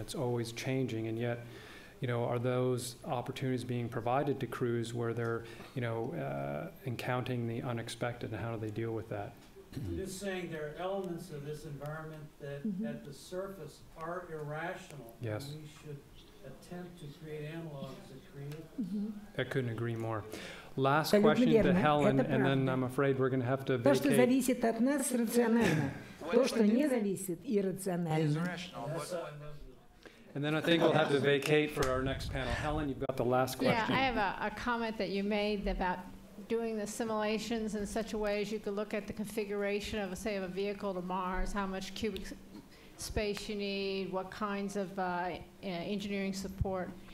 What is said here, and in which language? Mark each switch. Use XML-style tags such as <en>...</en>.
<en>It's always changing, and yet, you know, are those opportunities being provided to crews where they're, you know, encountering the unexpected, and how do they deal with that? I'm just saying there are elements of this environment that at the surface are irrational. Yes. And we should attempt to create analogs that create it. I couldn't agree more. Last question to Helen, and then I'm afraid we're going to have to vacate.</en> <ru>То, что зависит от нас, рационально. То, что не зависит, иррационально.</ru> <en>And then I think we'll have to vacate for our next panel. Helen, you've got the last question. Yeah, I have a comment that you made about doing the simulations in such a way as you could look at the configuration of, say, of a vehicle to Mars, how much cubic space you need, what kinds of engineering support.</en>